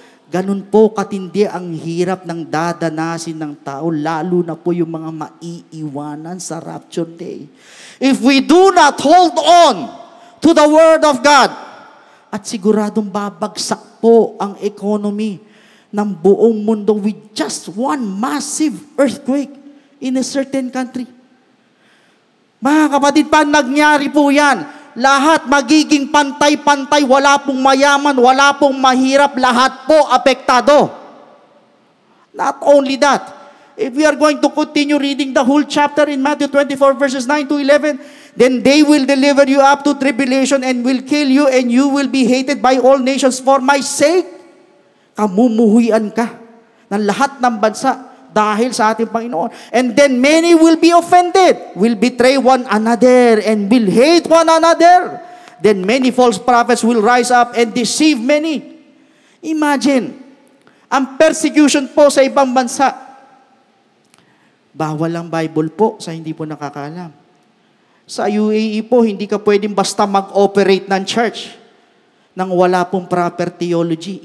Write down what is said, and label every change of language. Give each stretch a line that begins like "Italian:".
Filipino: Ganun po katindi ang hirap ng dadanasin ng tao, lalo na po yung mga maiiwanan sa rapture day.
English: If we do not hold on to the Word of God,
Filipino: at siguradong babagsak po ang economy ng buong mundo
English: with just one massive earthquake in a certain country.
Filipino: Mga kapatid, pa nangyari po yan, lahat magiging pantay-pantay, wala pong mayaman, wala pong mahirap, lahat po apektado.
English: Not only that, if we are going to continue reading the whole chapter in Matthew 24 verses 9 to 11, then they will deliver you up to tribulation and will kill you, and you will be hated by all nations for my sake.
Filipino: Kamumuhuyan ka ng lahat ng bansa dahil sa ating Panginoon.
English: And then many will be offended, will betray one another, and will hate one another. Then many false prophets will rise up and deceive many.
Filipino: Imagine, ang persecution po sa ibang bansa. Bawal ang Bible po sa hindi po nakakaalam. Sa UAE po, hindi ka pwedeng basta mag-operate ng church nang wala pong proper theology.